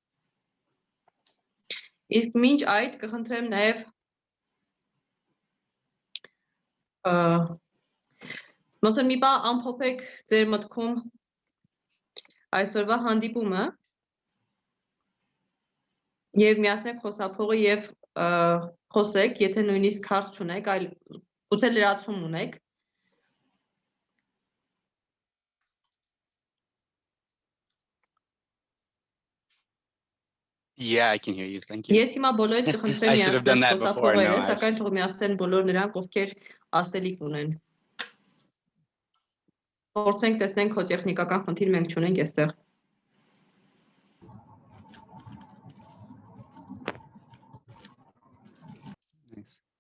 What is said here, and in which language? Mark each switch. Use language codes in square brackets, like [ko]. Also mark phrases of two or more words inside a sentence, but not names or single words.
[hy] Իսկ մինչ այդ կխնդրեմ նաեւ ոնց որ մի բան ամփոփեք ձեր մտքում այսօրվա հանդիպումը եւ միացնեք խոսափողը եւ խոսեք, եթե նույնիսկ հարց չունեք, այլ գուցե լրացում ունեք։ [en] Yeah, I can hear you. Thank you. [hy] Ես հիմա բոլորից կխնդրեմ [en] I should have done that before. No, [hy] սակայն թող միացնեն բոլոր նրանք, ովքեր ասելիք ունեն։ Փորձենք տեսնենք քո տեխնիկական խնդիր մենք չունենք այստեղ։ [en] Nice.